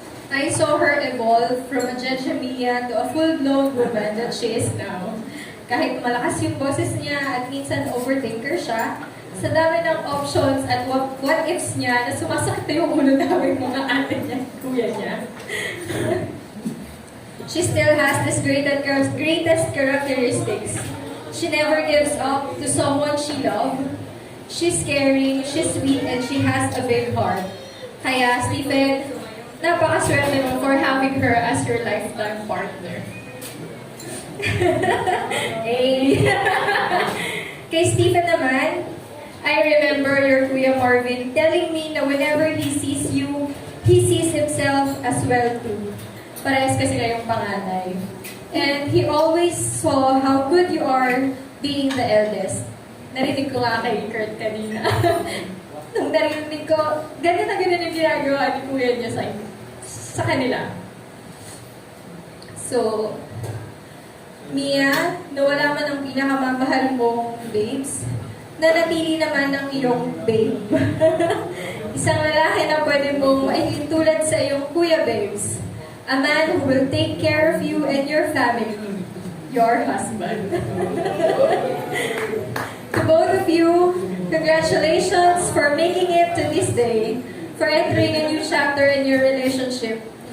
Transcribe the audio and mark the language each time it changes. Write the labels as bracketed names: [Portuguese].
[English] I saw her evolve from a jejemia to a full-blown woman that she is now. [Filipino] Kahit malakas yung boses niya at minsan overthinker siya, sa dami ng options at what ifs niya na sumasakit na yung ulo namin mga ate niya, kuya niya. [English] She still has this greatest characteristics. She never gives up to someone she loves. She's caring, she's sweet, and she has a big heart. [Filipino] Kaya, Stephen, napakaswerte mo [English] for having her as your lifetime partner. Hey. [Filipino] Kay Stephen naman, [English] I remember your Kuya Marvin telling me na whenever he sees you, he sees himself as well too. [Filipino] Parehas kasi kayong panganay. [English] And he always saw how good you are being the eldest. [Filipino] Narinig ko nga kay Kurt kanina. Nung narinig ko, ganyan na ganyan yung ginagawa ni Kuya niya sa kanila. So, Mia, nawala man ang pinakamamahal mong babes, nanatili naman ang iyong babe. Isang lalaki na pwede mong maihintulad sa iyong kuya babes. [English] A man who will take care of you and your family. Your husband. To both of you, congratulations for making it to this day, for entering a new chapter in your relationship.